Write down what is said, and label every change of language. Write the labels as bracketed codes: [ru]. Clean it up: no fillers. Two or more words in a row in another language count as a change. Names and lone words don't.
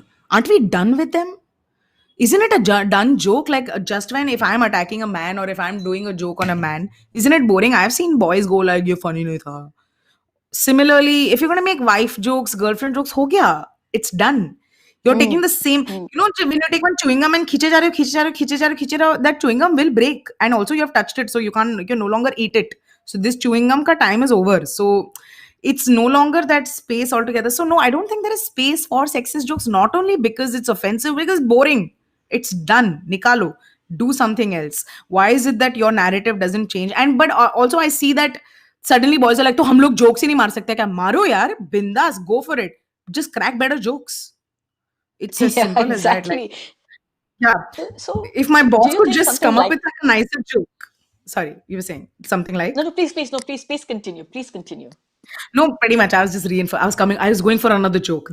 [en] Aren't we done with them? Isn't it a done joke? Like just when if I'm attacking a man or if I'm doing a joke on a man, isn't it boring? I've seen boys go like, "You're funny [hi] नहीं था." [en] Similarly, if you're gonna make wife jokes, girlfriend jokes, [hi] हो गया. [en] It's done. You're taking the same. When you take one chewing gum and [hi] खींचे जा रहे हो, खींचे जा रहे हो, खींचे जा रहे हो, खींचे जा रहे हो, [en] that chewing gum will break, and also you have touched it, so you can no longer eat it. So this chewing gum ka time is over. So it's no longer that space altogether. So no, I don't think there is space for sexist jokes. Not only because it's offensive, because boring. It's done. Nikalo. Do something else. Why is it that your narrative doesn't change? And but also I see that suddenly boys are like, [hi] तो हम लोग jokes ही नहीं मार सकते क्या? मारो यार, bindas, [en] go for it. Just crack better jokes. It's as Yeah, simple as that. Like, exactly. yeah. So, If my do boss you could think just something come up like with like a nicer joke. Sorry, you were saying something like? no, please, no, please continue. Please continue. No, pretty much. I was just I was going for another joke.